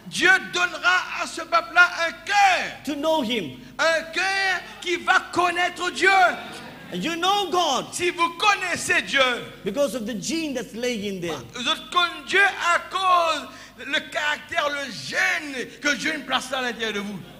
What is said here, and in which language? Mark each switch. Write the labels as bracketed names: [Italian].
[French] Dieu donnera à ce peuple-là un cœur. [English] to know Him. [French] Un cœur qui va connaître Dieu. [English] And you know God [French] Si vous connaissez Dieu, [English] because of the gene that's laying in there. [French] vous êtes comme Dieu à cause le caractère, le gène que Dieu a placé à l'intérieur de vous.